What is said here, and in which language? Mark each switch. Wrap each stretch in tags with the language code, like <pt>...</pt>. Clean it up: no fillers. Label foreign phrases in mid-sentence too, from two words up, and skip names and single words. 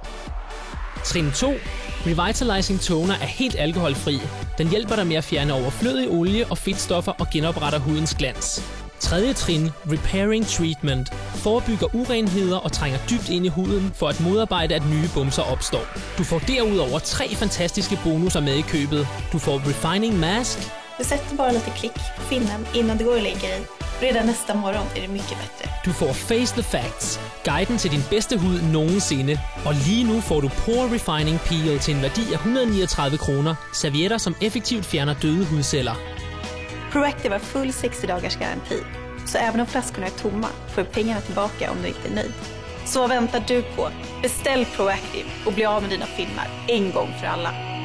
<da>Trin 2, Revitalizing Toner, er helt alkoholfri. Den hjælper dig med at fjerne overflødig olie og fedtstoffer og genopretter hudens glans. Tredje trin, Repairing Treatment, forebygger urenheder og trænger dybt ind i huden for at modarbejde, at nye bumser opstår. Du får derudover 3 fantastiske bonusser med i købet. Du får Refining Mask.</da> <sv>Du sätter bara lite klick på finnen innan du går och lägger dig. Redan nästa morgon är det mycket bättre.</sv> <da>Du får Face the Facts, guiden til din bedste hud nogensinde. Og lige nu får du Pore Refining Peel til en værdi af 139 kroner. Servietter, som effektivt fjerner døde hudceller.</da> <sv>Proactive har full 60 dagars garanti. Så även om flaskorna är tomma får du pengarna tillbaka om du inte är nöjd. Så vad väntar du på? Beställ Proactive och bli av med dina finnar en gång för alla.</sv>